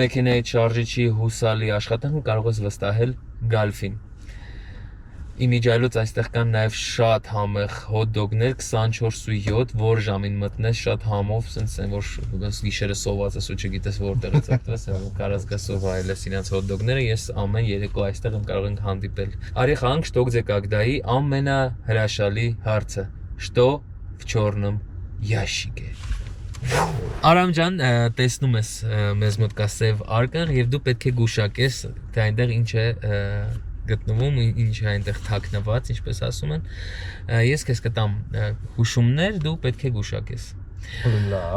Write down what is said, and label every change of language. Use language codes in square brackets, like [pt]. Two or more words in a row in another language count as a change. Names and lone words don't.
[hy] մեքենայի շարժիչի հուսալի աշխատանքը կարող ես վստահել Գալֆին։ Իմիջայլոց այստեղ կան նաև շատ համեղ հոտ-դոգներ 24/7, որ ժամին մտնես շատ համով, սենց են որ գիշերը սոված ես ու չգիտես որտեղից օգտվես, կարաս գաս ու վայելես իրենց հոտ-դոգները, ես ամեն երեկո այստեղ եմ կարող ենք հանդիպել։ Արի խանք что где когда-ի ամենահրաշալի հարցը. [ru] Что в черном ящике։ [hy] Արամ ջան, տեսնում ես մեզ մոտ կա սև արկղ եւ դու պետք է գուշակես, թե այնտեղ ինչ է գտնվում, ինչ է այնտեղ թաքնված, ինչպես ասում են։ Ես քեզ կտամ հուշումներ, դու պետք է գուշակես։ Լավ